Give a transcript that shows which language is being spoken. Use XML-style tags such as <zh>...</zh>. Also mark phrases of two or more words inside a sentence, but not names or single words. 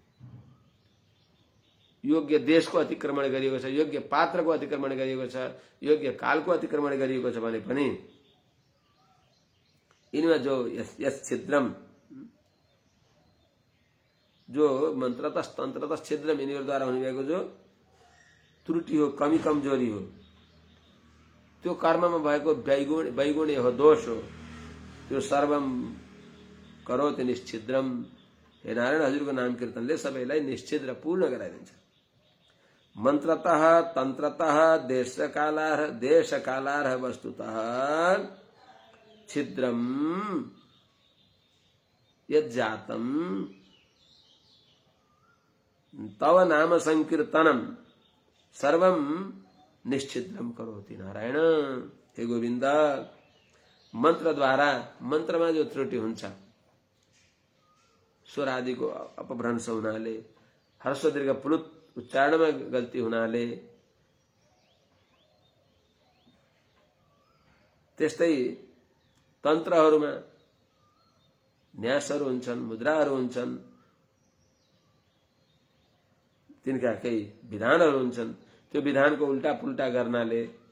<ne>योग्य देशको अतिक्रमण गरिएको छ, योग्य पात्रको अतिक्रमण गरिएको छ, योग्य कालको अतिक्रमण गरिएको छ भने पनि यिनमा जो यस छिद्रम, जो</ne> <sa>मन्त्रतः तन्त्रतः छिद्रम,</sa> <ne>यिनीहरूद्वारा हुनुभएको जो त्रुटि हो, कमी कमजोरी हो, त्यो कर्ममा भएको वैगुण्य हो, दोष हो, त्यो</ne> <sa>सर्वम करोति निश्चिद्रम।</sa> <ne>हे नारायण, हजुरको नाम कीर्तनले सबैलाई निश्चिद्र पूर्ण गराइदिन्छ।</ne> <sa>मन्त्रतः तन्त्रतः देशकालार्ह वस्तुतः छिद्रम यज्जातम तव नाम संकीर्तनम सर्वम निश्चिद्रम करोति नारायण।</sa> <ne>हे गोविन्द, मन्त्रद्वारा, मन्त्रमा जो त्रुटि हुन्छ, स्वर आदिको अपभ्रंश हुनाले, ह्रस्व दीर्घ प्लुत उच्चारणमा गल्ती हुनाले, त्यस्तै तन्त्रहरूमा न्यासहरू हुन्छन्, मुद्राहरू हुन्छन्, तिनका केही विधानहरू हुन्छन्, त्यो विधानको उल्टा पुल्टा गर्नाले</ne>